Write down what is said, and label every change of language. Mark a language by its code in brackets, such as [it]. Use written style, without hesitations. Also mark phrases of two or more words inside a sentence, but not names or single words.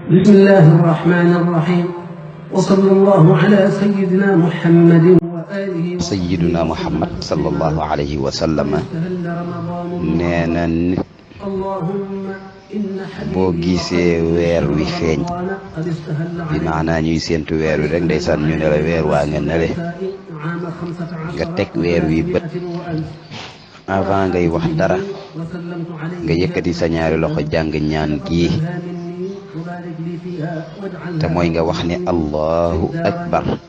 [ar] بسم الله الرحمن الرحيم وصلى الله على سيدنا محمد وآله سيدنا محمد صلى الله عليه وسلم [wo] nee na nit boo gisee weer wi feeñ bi maanaa ñuy séentu weer wi rek ndeysaan ñu ne la weer waa nga nele nga teg weer wi bët avant ngay wax dara nga yëkkati sa ñaari loxo jàng ñaan gii te mooy nga wax ne [ar] الله أكبر